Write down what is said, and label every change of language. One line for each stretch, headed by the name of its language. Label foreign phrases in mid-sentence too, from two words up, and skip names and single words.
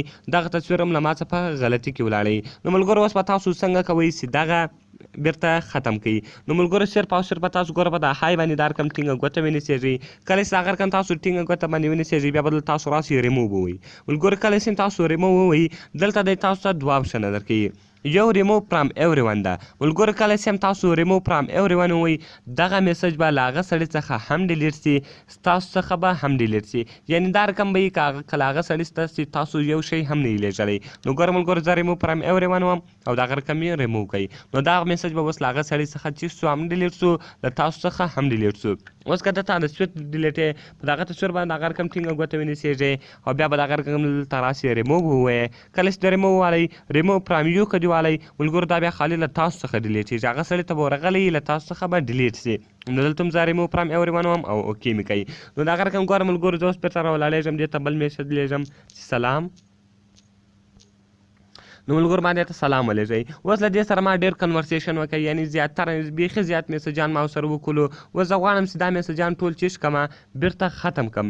Pashto: دغه تصویر هم له ما څخه په غلطي کې ولاړئ. نو ملګرو اوس به تاسو څنګه کوئ چې دغه بیرته ختم کړئ؟ نو ملګرو صرف او صرف تاسو ګوره په د های باندې دا رقم ټینګه ګوته ونیسېږئ. کله چې هغه رقم تاسو ټینګه ګوته باندې ونیسېږئ بیا به تاسو راسئ ریموو ووایئ. ملګرو کله چې تاسو ریموو ووایئ دلته دی تاسو ته دوه اپشنه درکوي. یو
English: remove from everyone
Pashto: ده. ملګرو کله چې هم تاسو
English: remove from everyone
Pashto: ووایئ دغه میسج به له هغه سړي څخه هم ډیلیټ سي، ستاسو څخه به هم ډیلیټ سي. یعنې دا رقم به وي که له هغه سړي ته تاسو یو شی هم نه یې لیږلی. نو ګوره ملګرو زه
English: remove from everyone
Pashto: وم او دغه رقم یې ریموو کړئ. نو دغه میسج به اوس له هغه سړي څخه چې سو هم ډیلیټ سو، له تاسو څخه هم ډیلیټ سو. اوس که دته د تصویر ډیلیټ یې په دغه تصویر باندې هغه رقم ټینګه ګوته ونیسېږئ او بیا به دغه رقم دلته راسئ ریموو ووایئ. کله چې د ریموو والئ
English: remove from you
Pashto: که دې والئ ملګرو دا بیا خالي له تاسو څخه ډیلیټ کېږي، هغه سړي ته به ورغلی له تاسو څخه به ډیلیټ سي. نو دلته هم زه
English: remove from everyone
Pashto: وم او اوکې مې کوي. نو د هغه رقم ګوره ملګرو زه اوس بېرته راولاړېږم، دې ته بل میسج لیږم چې سلام. نو ملګرو ما دې ته سلام ولیږئ. اوس له دې سره ما ډېر کنورسیشن وکړئ، یعنې زیاتره بیخي زیات میسجان ما ورسره وکړلو. اوس زه غواړم چې دا میسجان ټول چیش کړمه بیرته ختم کړم.